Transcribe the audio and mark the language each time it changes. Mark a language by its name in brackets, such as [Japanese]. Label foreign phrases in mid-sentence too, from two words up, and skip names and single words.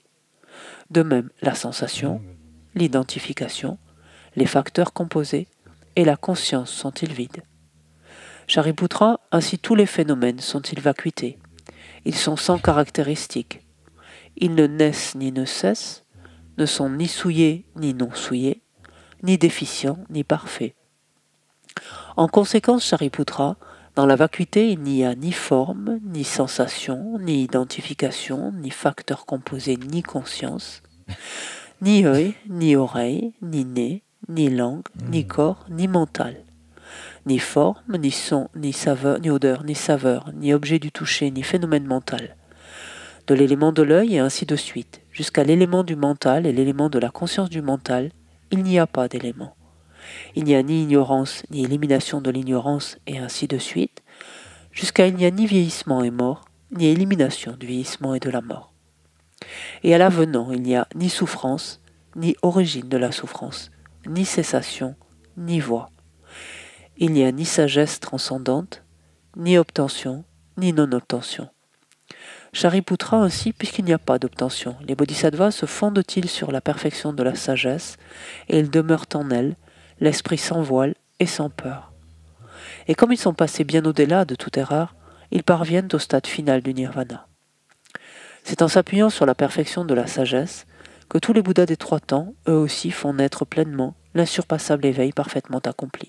[French] De même, la sensation, l'identification, les facteurs composés et la conscience sont-ils vides. Shariputra, ainsi tous les phénomènes sont-ils vacuités. Ils sont sans caractéristiques. Ils ne naissent ni ne cessent, ne sont ni souillés ni non souillés, ni déficients ni parfaits. En conséquence, Shariputra, dans la vacuité, il n'y a ni forme, ni sensation, ni identification, ni facteur composé, ni conscience, ni œil, ni oreille, ni nez, ni langue, ni corps, ni mental. Ni forme, ni son, ni saveur, ni odeur, ni saveur, ni objet du toucher, ni phénomène mental. De l'élément de l'œil et ainsi de suite, jusqu'à l'élément du mental et l'élément de la conscience du mental, il n'y a pas d'élément. Il n'y a ni ignorance, ni élimination de l'ignorance, et ainsi de suite, jusqu'à il n'y a ni vieillissement et mort, ni élimination du vieillissement et de la mort. Et à l'avenant, il n'y a ni souffrance, ni origine de la souffrance, ni cessation, ni voie. Il n'y a ni sagesse transcendante, ni obtention, ni non-obtention. Shariputra ainsi, puisqu'il n'y a pas d'obtention, les bodhisattvas se fondent-ils sur la perfection de la sagesse, et ils demeurent en elle, l'esprit sans voile et sans peur. Et comme ils sont passés bien au-delà de toute erreur, ils parviennent au stade final du nirvana. C'est en s'appuyant sur la perfection de la sagesse que tous les Bouddhas des 3 temps, eux aussi, font naître pleinement l'insurpassable éveil parfaitement accompli.